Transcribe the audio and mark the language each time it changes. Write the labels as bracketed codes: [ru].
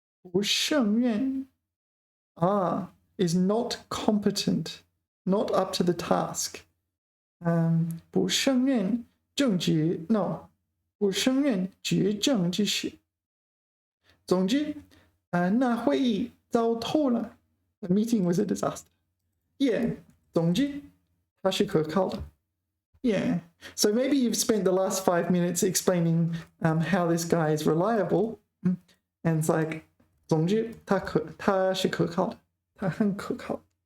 [en] 不胜任 is not competent, not up to the task. [zh] 不胜任政治 no 不胜任执政之事。总之那会议糟透了 [en] The meeting was a disaster. [zh] Yeah, 总之它是可靠的。 [en] Yeah, so maybe you've spent the last 5 minutes explaining how this guy is reliable, and it's like [zh] 总之他是可靠的，他很可靠。